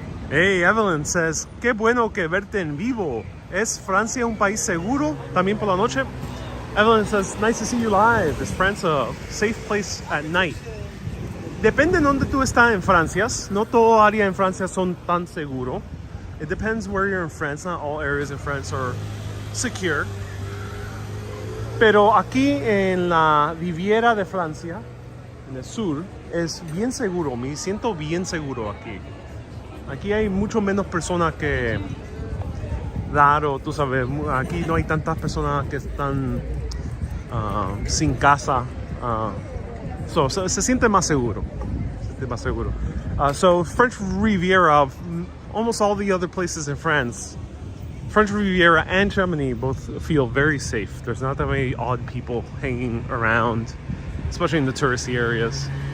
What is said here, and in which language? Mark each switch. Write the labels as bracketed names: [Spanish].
[English] Hey, Evelyn says, [Spanish] qué bueno que verte en vivo. ¿Es Francia un país seguro también por la noche? [English] Evelyn says, nice to see you live. Is France a safe place at night? [Spanish] Depende de donde tú estás en Francia. No todo área en Francia son tan seguro. [English] It depends where you're in France. Not all areas in France are secure. [Spanish] Pero aquí en la Riviera de Francia, en el sur, es bien seguro. Me siento bien seguro aquí. Aquí hay mucho menos personas que... Claro, tú sabes, aquí no hay tantas personas que están sin casa. So se siente más seguro. Se siente más seguro. [English] So French Riviera, almost all the other places in France, French Riviera and Chamonix both feel very safe. There's not that many odd people hanging around, especially in the touristy areas.